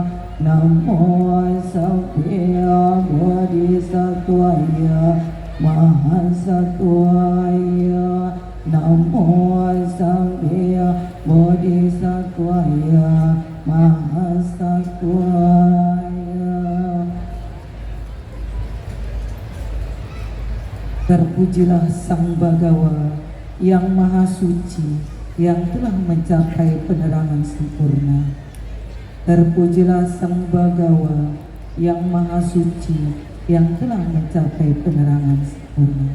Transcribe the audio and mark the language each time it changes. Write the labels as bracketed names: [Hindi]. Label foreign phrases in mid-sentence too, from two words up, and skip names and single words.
[Pali] Namo Sabbe Bodhisattvaya Mahasattvaya. Namo Sabbe Bodhisattvaya Mahasattvaya. [Indonesian] Terpujilah Sang Bagawa yang Maha Suci, yang telah mencapai penerangan sempurna. Terpujilah Sang Bagawa yang Maha Suci, yang telah mencapai penerangan sempurna.